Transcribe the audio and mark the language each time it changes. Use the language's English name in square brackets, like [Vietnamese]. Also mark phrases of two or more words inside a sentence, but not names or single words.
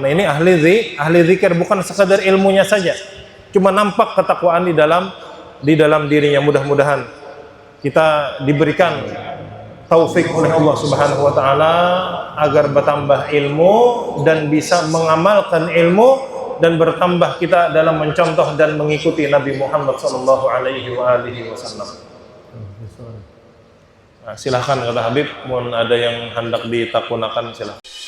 [Indonesian] Nah, ini ahli zikir, bukan sekadar ilmunya saja, cuma nampak ketakwaan di dalam dirinya. Mudah-mudahan kita diberikan taufik oleh Allah [Arabic] سبحانه وتعالى [Indonesian] agar bertambah ilmu dan bisa mengamalkan ilmu dan bertambah kita dalam mencontoh dan mengikuti Nabi Muhammad [Arabic] صلى الله عليه وسلم. [Indonesian] Nah, silahkan kata Habib, mohon ada yang hendak ditakunakan silahkan.